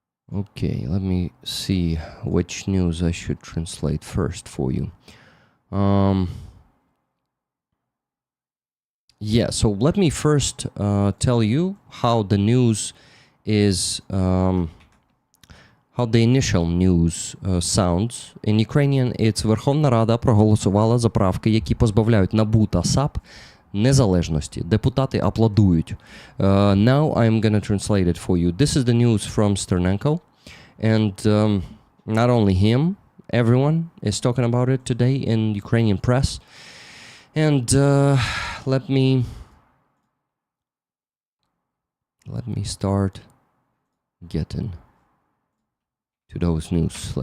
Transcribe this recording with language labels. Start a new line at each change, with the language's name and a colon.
English: Okay, let me see which news I should translate first for you. Yeah, so let me first tell you how the news is, how the initial news sounds. In Ukrainian, it's
Ukrainian: Верховна Рада проголосувала за правки, які позбавляють НАБУ та САП незалежності. Депутати аплодують.
English: Now I'm gonna translate it for you. This is the news from Sternenko, and not only him, everyone is talking about it today in Ukrainian press. And let me start getting to those news.